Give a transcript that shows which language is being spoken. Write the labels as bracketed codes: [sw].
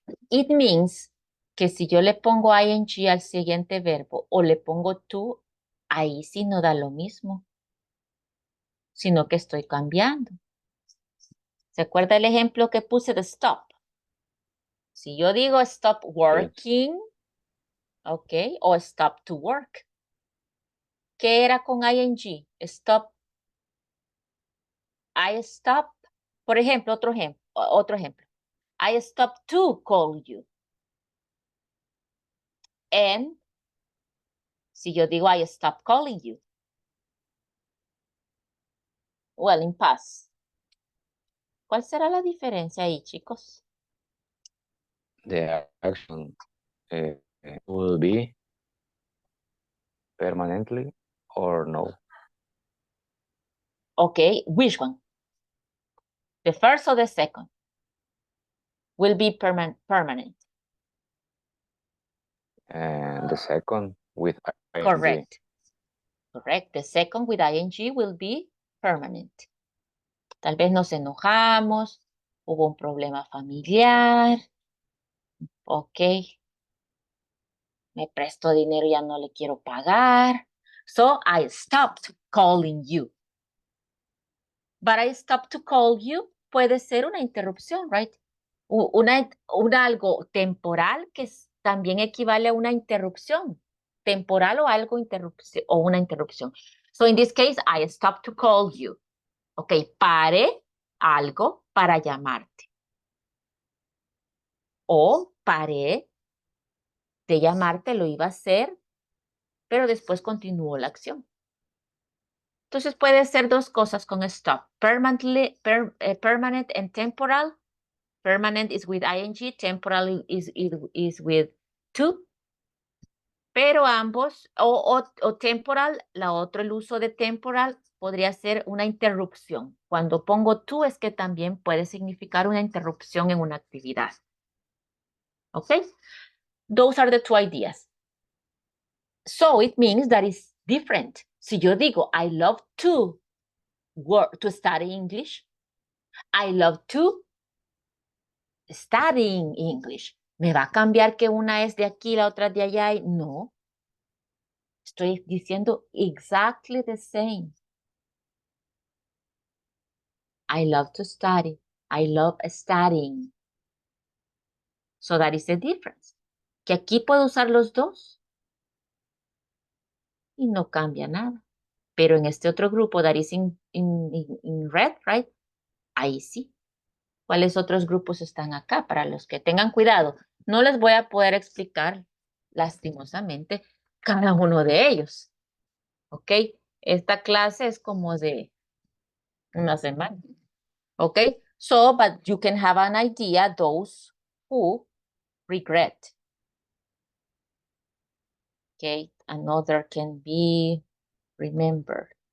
[en] It means [es] que si yo le pongo ing al siguiente verbo o le pongo to, ahí sí no da lo mismo, sino que estoy cambiando. ¿Se acuerda el ejemplo que puse de stop? Si yo digo [en] stop working, [es] ok, o [en] stop to work. [es] ¿Qué era con ing? Stop. [en] I stop. [es] Por ejemplo, otro ejemplo. [en] I stop to call you. And [es] si yo digo [en] I stop calling you. Well, in past. [es] ¿Cuál será la diferencia ahí, chicos? [en] The action will be permanently or no. Okay, which one? The first or the second? Will be permanent. And the second with ing. Correct. Correct. The second with ing will be permanent. [es] Tal vez nos enojamos, hubo un problema familiar. Ok. Me prestó dinero y ya no le quiero pagar. [en] So I stopped calling you. But I stopped to call you [es] puede ser una interrupción, [en] right? [es] Algo temporal que también equivale a una interrupción. Temporal o algo interrupción o una interrupción. [en] So in this case, I stopped to call you. [es] Ok, paré algo para llamarte. O paré de llamarte, lo iba a hacer, pero después continuó la acción. Entonces puede ser dos cosas con stop. [en] Permanent and temporal. Permanent is with ing, temporal is with to. [es] Pero ambos, o temporal, el uso de temporal podría ser una interrupción. Cuando pongo to es que también puede significar una interrupción en una actividad. [en] ¿Ok? Those are the two ideas. So it means that it's different. [es] Si yo digo, [en] I love to study English, I love to studying English. [es] ¿Me va a cambiar que una es de aquí, la otra de allá? No. Estoy diciendo [en] exactly the same. I love to study. I love studying. So that is the difference. [es] Que aquí puedo usar los dos y no cambia nada. Pero en este otro grupo, [en] that is in red, right? [es] Ahí sí. ¿Cuáles otros grupos están acá? Para los que tengan cuidado. No les voy a poder explicar, lastimosamente, cada uno de ellos. ¿Ok? Esta clase es como de una semana. ¿Ok? [en] So, but you can have an idea, those who regret. Okay, another can be remembered.